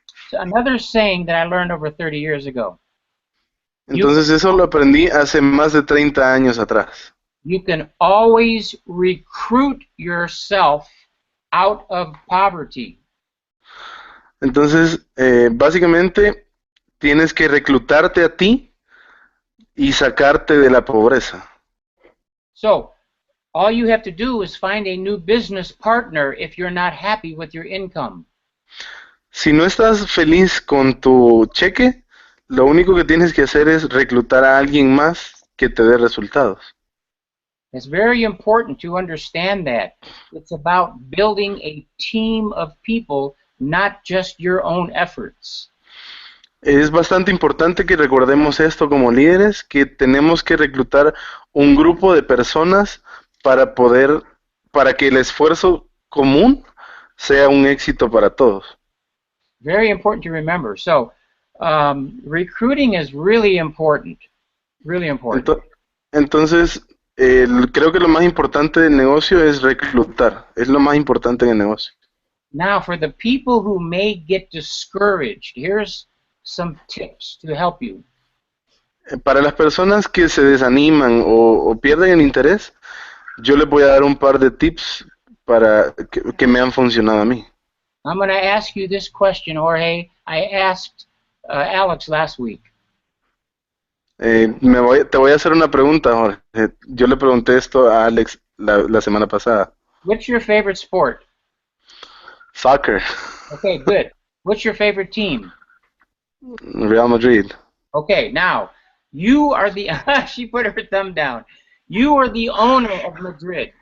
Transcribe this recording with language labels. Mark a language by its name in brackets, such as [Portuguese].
[English] So another saying that I learned over 30 years ago. [Spanish] Entonces, eso lo aprendí hace más de 30 años atrás. [English] You can always recruit yourself out of poverty. [Spanish] Entonces, básicamente, tienes que reclutarte a ti y sacarte de la pobreza. [English] So, all you have to do is find a new business partner if you're not happy with your income. [Spanish] Si no estás feliz con tu cheque, lo único que tienes que hacer es reclutar a alguien más que te dé resultados. [English] It's very important to understand that. It's about building a team of people, not just your own efforts. [Spanish] Es bastante importante que recordemos esto como líderes, que tenemos que reclutar un grupo de personas para que el esfuerzo común sea un éxito para todos. [English] Very important to remember. So, recruiting is really important. Really important. [Spanish] Entonces, creo que lo más importante del negocio es reclutar. Es lo más importante en el negocio. [English] Now, for the people who may get discouraged, here's some tips to help you. [Spanish] Para las personas que se desaniman o pierden el interés, yo les voy a dar un par de tips para que me han funcionado a mí. [English] I'm going to ask you this question, Jorge. I asked Alex last week. [Spanish] Te voy a hacer una pregunta, Jorge. Yo le pregunté esto a Alex la semana pasada. [English] What's your favorite sport? Soccer. Okay, good. What's your favorite team? Real Madrid. Okay, now, you are the... she put her thumb down. You are the owner of Madrid.